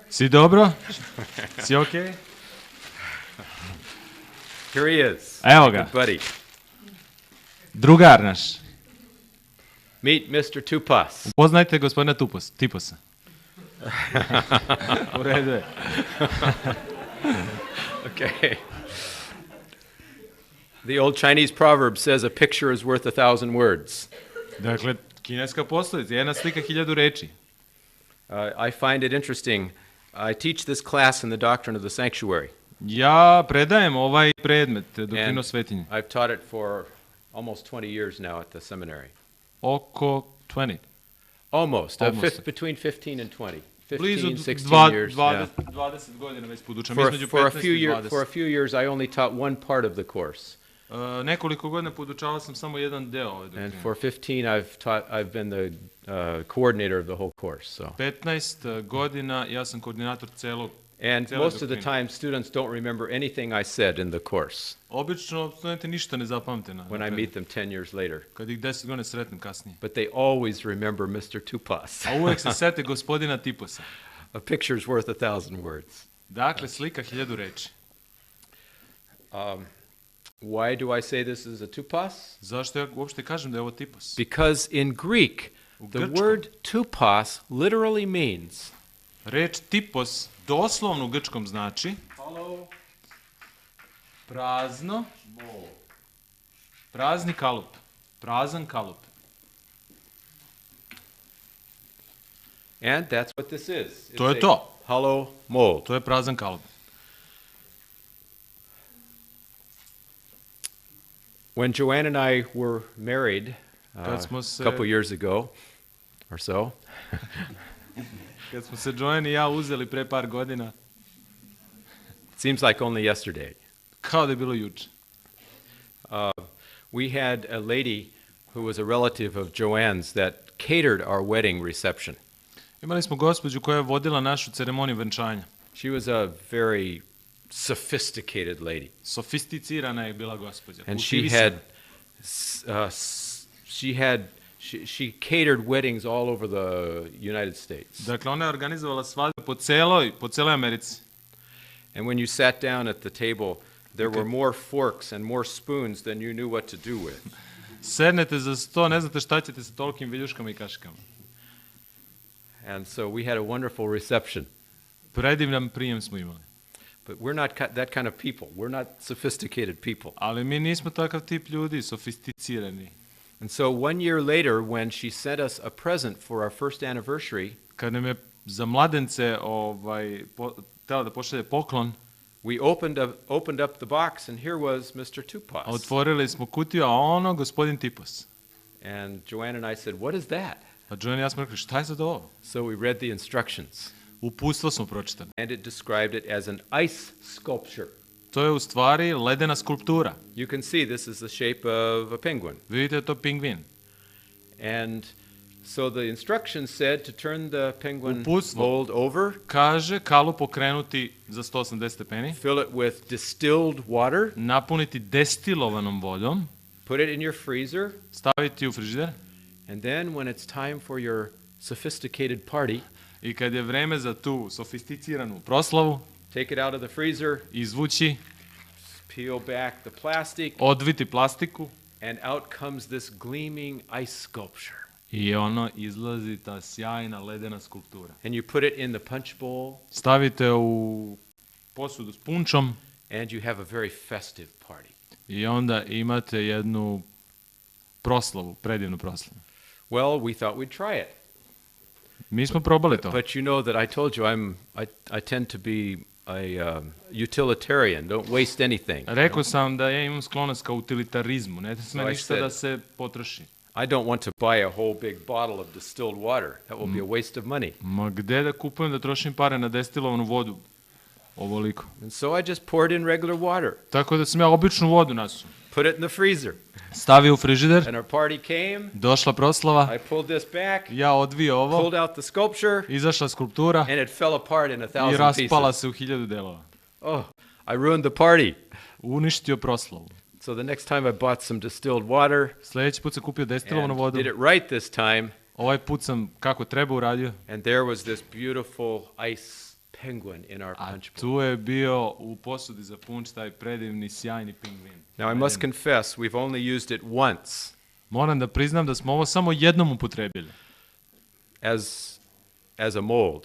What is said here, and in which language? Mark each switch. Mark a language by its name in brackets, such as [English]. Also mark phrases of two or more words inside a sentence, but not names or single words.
[Serbian] Si dobro? Si okej? [English] Here he is. [Serbian] Evo ga. [English] Good buddy. [Serbian] Drugar naš. [English] Meet Mr. Tupas. [Serbian] Upoznajte gospodina Tiposa. U redu je. [English] Okay. The old Chinese proverb says a picture is worth 1,000 words. [Serbian] Dakle, kineska poslovica, jedna slika 1000 reči. [English] I find it interesting. I teach this class in the doctrine of the sanctuary. [Serbian] Ja predajem ovaj predmet, doktrinu [English] And [Serbian] svetinje, [English] I've taught it for almost 20 years now at the seminary. [Serbian] oko 20. [English] Almost. Almost. Between 15 and 20. [Serbian] Blizu [English] 15, 16 years. [Serbian] 20 godina već podučam. Između [English] For a 15 few [Serbian] i 20. [English] years, I only taught one part of the course. [Serbian] Nekoliko godina podučavao sam samo jedan deo ove [English] And [Serbian] doktrine. [English] for 15, I've been the coordinator of the whole course. So [Serbian] 15 godina ja sam koordinator celog [English] And [Serbian] cijele [English] most of the [Serbian] doktrine. [English] time, students don't remember anything I said in the course [Serbian] Obično studenti ništa ne zapamte na [English] when I [Serbian] predaji. [English] meet them 10 years later. [Serbian] Kad ih 10 godina sretnem kasnije. [English] But they always remember Mr. Tupas. [Serbian] A uvek se sete gospodina Tiposa. [English] A picture's worth 1,000 words. [Serbian] Dakle, slika 1000 reči. [English] Why do I say this is a Tupas? [Serbian] Zašto ja uopšte kažem da je ovo Tipos? [English] Because in Greek, the [Serbian] Grčkom. [English] word Tupas literally means [Serbian] Reč Tipos doslovno u grčkom znači prazno, prazni kalup, prazan kalup. [English] and that's what this is. [Serbian] To je [English] It's [Serbian] to. [English] a hollow mold. [Serbian] To je prazan kalup. [English] When Joanne and I were married [Serbian] Kad smo [English] a [Serbian] se- [English] couple years ago or so, [Serbian] Kad smo se Joanne i ja uzeli pre par godina, [English] it seems like only yesterday, [Serbian] kao da je bilo juče. [English] we had a lady who was a relative of Joanne's that catered our wedding reception. [Serbian] Imali smo gospođu koja je vodila našu ceremoniju venčanja. [English] She was a very sophisticated lady, [Serbian] Sofisticirana je bila gospođa. [English] and [Serbian] kultivisana. [English] she catered weddings all over the United States. [Serbian] Dakle, ona je organizovala svadbe po celoj Americi. [English] And when you sat down at the table, there were more forks and more spoons than you knew what to do with. [Serbian] Sednete za sto, ne znate šta ćete sa tolikim viljuškama i kaškama. [English] And so we had a wonderful reception. [Serbian] Predivan prijem smo imali. [English] But we're not that kind of people. We're not sophisticated people. [Serbian] Ali mi nismo takav tip ljudi, sofisticirani. [English] And so 1 year later, when she sent us a present for our first anniversary, [Serbian] Kad nam je za mladence htjela da pošalje poklon, [English] we opened up the box, and here was Mr. [Serbian] a [English] Tupas. [Serbian] otvorili smo kutiju, a ono gospodin Tipos. [English] And Joanne and I said, "What is that?" [Serbian] A Joanne i ja smo rekli, šta je sad ovo? [English] So we read the instructions, [Serbian] Uputstvo smo pročitali. [English] and it described it as an ice sculpture. [Serbian] To je u stvari ledena skulptura. [English] You can see this is the shape of a penguin. [Serbian] Vidite, to pingvin. [English] And so the instructions said to turn the penguin [Serbian] Uputstvo. [English] mold over, [Serbian] Kaže, kalup okrenuti za 180 stepeni, [English] fill it with distilled water, [Serbian] napuniti destilovanom vodom, [English] put it in your freezer, [Serbian] staviti u frižider [English] and then when it's time for your sophisticated party, [Serbian] i kad je vreme za tu sofisticiranu proslavu, [English] take it out of the freezer, [Serbian] izvući, [English] peel back the plastic, [Serbian] odviti plastiku [English] and out comes this gleaming ice sculpture. [Serbian] i ono izlazi ta sjajna ledena skulptura. [English] And you put it in the punch bowl, [Serbian] Stavite u posudu s punčom [English] and you have a very festive party. [Serbian] i onda imate jednu proslavu, predivnu proslavu. [English] Well, we thought we'd try it. [Serbian] Mi smo probali to. [English] But you know that I told you I tend to be a utilitarian, don't waste anything. [Serbian] Rekao sam da ja imam sklonost ka utilitarizmu, ne sme [English] So I [Serbian] ništa [English] said- [Serbian] da se potroši. [English] I don't want to buy a whole big bottle of distilled water. That will be a waste of money. [Serbian] Ma gde da kupujem da trošim pare na destilovanu vodu? Ovoliko. [English] And so I just poured in regular water, [Serbian] Tako da sam ja običnu vodu nasuo. [English] put it in the freezer. [Serbian] Stavio u frižider, [English] And our party came. [Serbian] došla proslava, [English] I pulled this back, [Serbian] ja odvio ovo, [English] pulled out the sculpture, [Serbian] izašla skulptura [English] and it fell apart in [Serbian] i [English] 1,000 [Serbian] raspala [English] pieces. [Serbian] se u 1000 delova. [English] Oh, I ruined the party. [Serbian] Uništio proslavu. [English] So the next time I bought some distilled water [Serbian] Sljedeći put sam kupio destilovanu [English] and [Serbian] vodu. [English] did it right this time, [Serbian] Ovaj put sam kako treba uradio. [English] and there was this beautiful ice penguin in our [Serbian] A [English] punch bowl. [Serbian] tu je bio u posudi za punč taj predivni, sjajni pingvin. [English] Now I must confess, we've only used it once [Serbian] Moram da priznam da smo ovo samo jednom upotrebili. [English] as a mold.